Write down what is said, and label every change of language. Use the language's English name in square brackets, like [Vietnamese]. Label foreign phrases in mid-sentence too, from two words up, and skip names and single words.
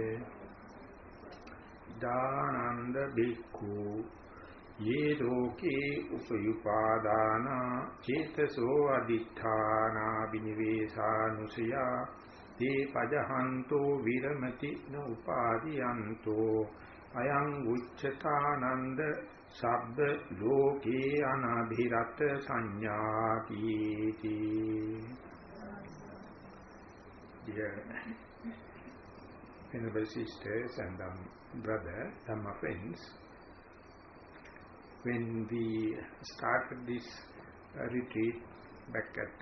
[Pali] Dhananda bhikkhu ye loke upayupadana cetaso aditthana vinivesanusaya te pajahanto viramati na upadiyanto ayang uccatananda sabba loke anabhirata sanyati. [English] Dear Venerable sisters and brother, Dhamma friends, when we started this retreat back at